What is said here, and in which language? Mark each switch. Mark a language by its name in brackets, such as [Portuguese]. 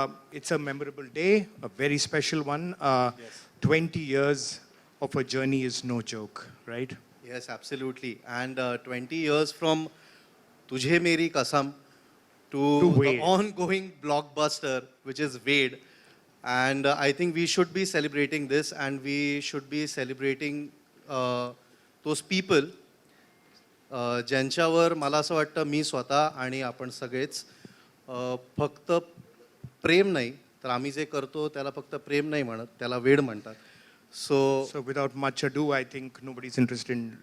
[English] It's a memorable day, a very special one. Yes. 20 years of a journey is no joke, right? Yes, absolutely. And 20 years from Tujhe, Meri, Kasam To to the Wade. ongoing blockbuster, which is Wade. And I think we should be celebrating this, and we should be celebrating those people [Marathi] ज्यांच्यावर मला असं वाटतं मी स्वतः आणि आपण सगळेच फक्त प्रेम नाही तर आम्ही जे करतो त्याला फक्त प्रेम नाही म्हणत, त्याला वेड म्हणतात. [English] So without much ado, I think nobody's interested in.